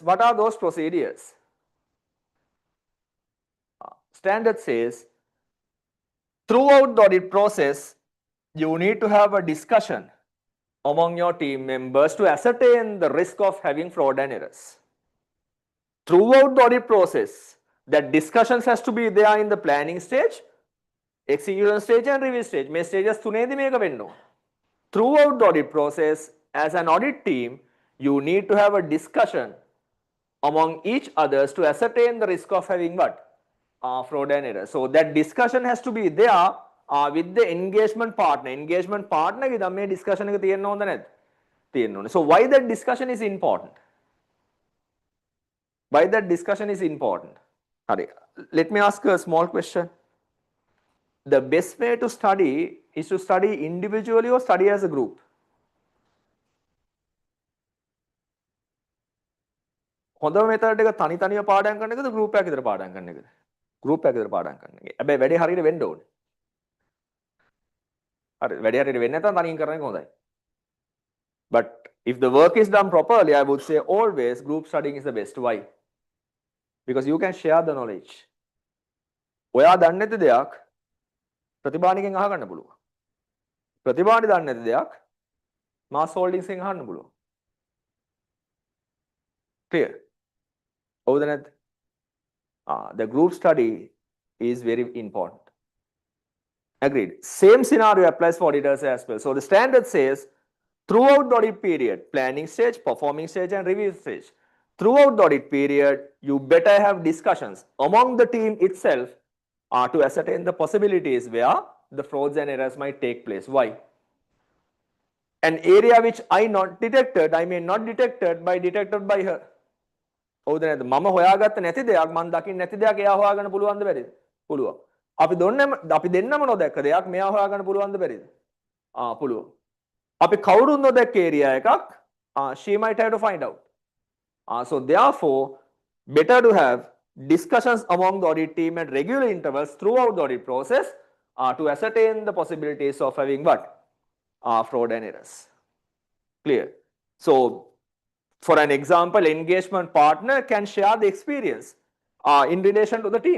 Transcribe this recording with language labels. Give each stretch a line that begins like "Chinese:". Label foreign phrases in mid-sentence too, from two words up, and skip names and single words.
English: What are those procedures? Standard says throughout the audit process you need to have a discussion among your team members to ascertain the risk of having fraud and errors. Throughout the audit process that discussions has to be there in the planning stage, execution stage and review stage.
Sinhala: මේ stages තුනේදී මේක වෙන්න ඕන.
English: Throughout the audit process, as an audit team, you need to have a discussion among each others to ascertain the risk of having what? Fraud and error. So that discussion has to be there with the engagement partner. Engagement partner
Sinhala: ගේ මේ discussion එක තියෙන්න ඕනද නැද්ද? තියෙන්න ඕනේ.
English: So why that discussion is important? Why that discussion is important?
Sinhala: Hari.
English: Let me ask a small question. The best way to study is to study individually or study as a group?
Sinhala: හොඳම method එක තනි තනිව පාඩම් කරන එකද group එකක් විතර පාඩම් කරන එකද? Group එකක් විතර පාඩම් කරන එක. හැබැයි වැඩේ හරියට වෙන්න ඕනේ. හරි වැඩේ හරියට වෙන්නේ නැත්නම් තනියෙන් කරන එක හොඳයි.
English: But if the work is done properly, I would say always group studying is the best. Why? Because you can share the knowledge.
Sinhala: ඔයා දන්නේ නැති දෙයක් ප්‍රතිභානිකෙන් අහගන්න පුළුවන්. ප්‍රතිභානි දන්නේ නැති දෙයක් මාස් හෝල්ඩින්ග්ස් එකෙන් අහන්න පුළුවන්. Clear? හවුද නැද්ද?
English: The group study is very important. Agreed. Same scenario applies for auditors as well. So the standard says throughout the audit period, planning stage, performing stage and review stage. Throughout the audit period, you better have discussions among the team itself to ascertain the possibilities where the frauds and errors might take place. Why? An area which I may not detected by her.
Sinhala: හවුද නැද්ද? මම හොයාගත්ත නැති දෙයක් මම දකින්න නැති දෙයක් එයා හොයාගන්න පුළුවන්ද බැරිද? පුළුවන්. අපි දෙන්නම නොදැක්ක දෙයක් මෙයා හොයාගන්න පුළුවන්ද බැරිද? පුළුවන්. අපි කවුරුන් නොදැක්ක ඒරියා එකක්
English: she might have to find out. So therefore better to have discussions among the audit team at regular intervals throughout the audit process to ascertain the possibilities of having what? Fraud and errors. Clear? So for an example, engagement partner can share the experience in relation to the team.